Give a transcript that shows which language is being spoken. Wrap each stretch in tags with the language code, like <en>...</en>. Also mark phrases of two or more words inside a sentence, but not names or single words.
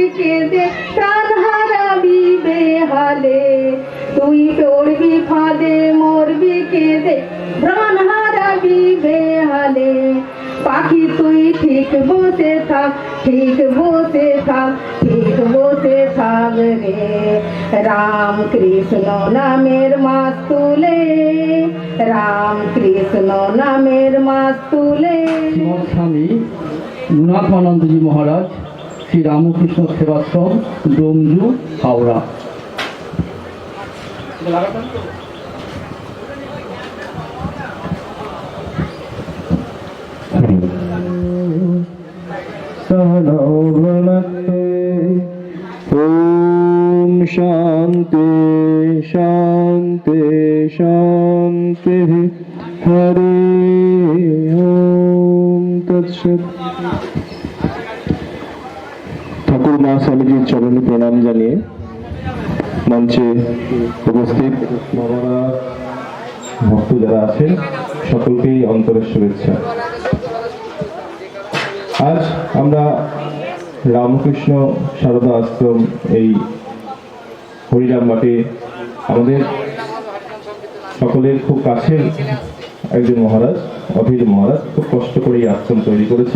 <bn>কেঁদে প্রাণ হারাবি বেহালে তুই পড়বি ফাঁদে মরবি কেঁদে প্রাণ হারাবি বেহালে পাখি তুই ঠিক বসে থাক ঠিক বসে থাক ঠিক বসে থাক রে রাম কৃষ্ণ নামের মাস তুলে রাম কৃষ্ণ নামের মাস তুলে শ্রীমৎ স্বামী গুণাত্মানন্দজি মহারাজ শ্রী রামকৃষ্ণ সেবাশ্রম ডোমজু হাওড়া।</bn> <sa>ओम शांति शांति शांति हरे ओम तत्सत।</sa> <bn>ঠাকুর মা স্বামীজির চরণে প্রণাম জানিয়ে মঞ্চে উপস্থিত বাবারা ভক্ত যারা আছেন সকলকেই অন্তরের শুভেচ্ছা। আজ আমরা রামকৃষ্ণ সারদা আশ্রম এই হরিরাম মাঠে আমাদের সকলের খুব কাছের একজন মহারাজ অধীর মহারাজ খুব কষ্ট করে এই আশ্রম তৈরি করেছেন।</bn>